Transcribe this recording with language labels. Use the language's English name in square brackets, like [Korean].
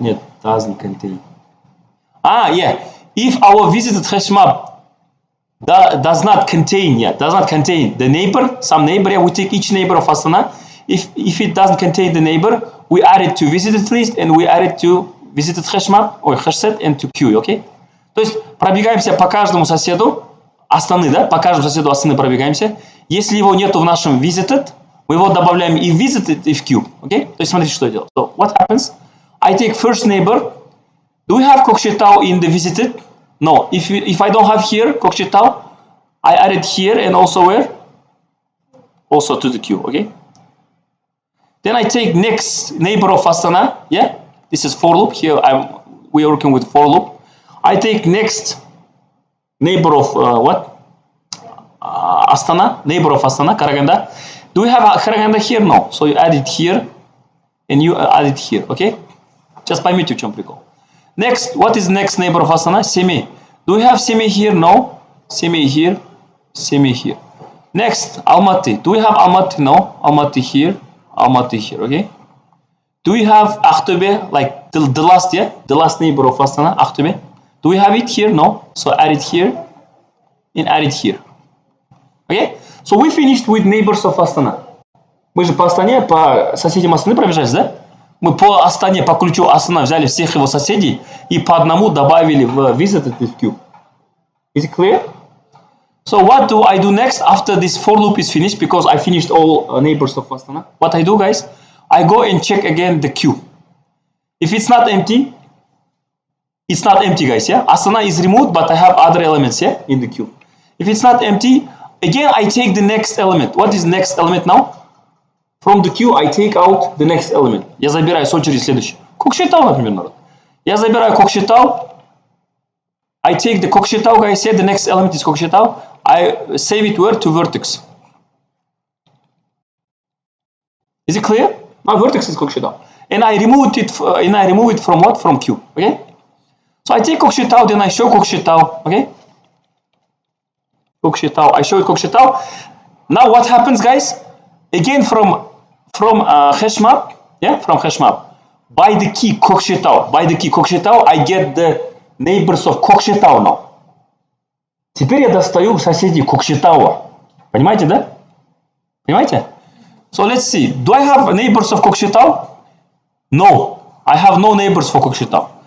[English] Нет, doesn't contain. Yeah. If our visited hash map does not contain the neighbor, some neighbor, yeah, we take each neighbor of Astana. If it doesn't contain the neighbor, we add it to visited list and we add it to visited hash map or hash set and to queue, okay? [Russian] То есть пробегаемся по каждому соседу Астаны, да? По каждому соседу Астаны пробегаемся. Если его нету в нашем visited, мы его добавляем и в visited, и в queue. [English] Okay? [Russian] То есть смотрите, что я делаю. [English] So what happens? I take first neighbor. Do we have Kokshetau in the visited? No. If I don't have here Kokshetau, I add it here and also where? Also to the queue. Okay. Then I take next neighbor of Astana. Yeah. This is for loop. Here we are working with for loop. I take next neighbor of what? Astana. Neighbor of Astana. Karaganda. Do we have Karaganda here? No. So you add it here and you add it here. Okay. [Russian] Just поймите, в чем прикол. [English] Next, what is next neighbor of Astana? Semey. Do we have Semey here? No. Semey here. Semey here. Next, Almaty. Do we have Almaty? No. Almaty here. Almaty here. Okay. Do we have Aktobe? Like the last, yeah? The last neighbor of Astana, Aktobe. Do we have it here? No. So add it here and add it here. Okay. So we finished with neighbors of Astana. [Russian] Мы же по Астане, по соседям Астаны пробежались, да? Мы по Астане, по ключу Астана взяли всех его соседей и по одному добавили в visited и в queue. [English] Is it clear? So what do I do next after this for loop is finished? Because I finished all neighbors of Astana. What I do, guys? I go and check again the queue. If it's not empty, it's not empty, guys. Yeah, Astana is removed, but I have other elements, yeah, in the queue. If it's not empty, again I take the next element. What is next element now? From the queue I take out the next element. [Russian] Я забираю с очереди следующий. Kokshetau, например, народ. Я забираю Kokshetau. [English] I take the Kokshetau, guys. Say the next element is Kokshetau. I save it where? To vertex. Is it clear? Now vertex is Kokshetau. And I remove it. From what? From queue. Okay. So I take Kokshetau, then I show Kokshetau. Okay. Kokshetau. I show it Kokshetau. Now what happens, guys? Again from hash map, yeah, from hash map. By the key Kokshetau, I get the neighbors of Kokshetau now. [Russian] Теперь я достаю соседей Kokshetau. Понимаете, да? Понимаете? [English] So let's see. Do I have neighbors of Kokshetau? No. I have no neighbors for Kokshetau.